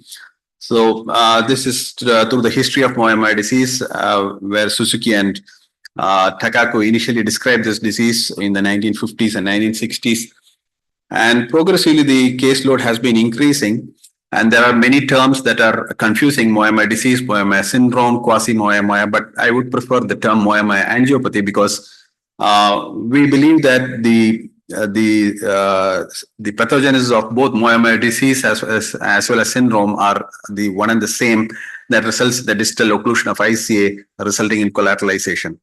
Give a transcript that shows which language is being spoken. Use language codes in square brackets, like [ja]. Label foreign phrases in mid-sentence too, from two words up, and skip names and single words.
[en] So this is through the history of Moya Moya disease, where Suzuki and Takako initially described this disease in the 1950s and 1960s. And progressively, the caseload has been increasing. And there are many terms that are confusing: Moya Moya disease, Moya Moya syndrome, quasi Moya Moya. But I would prefer the term Moya Moya angiopathy because we believe that the pathogenesis of both Moya Moya disease as well as syndrome are the one and the same, that results in the distal occlusion of ICA, resulting in collateralization.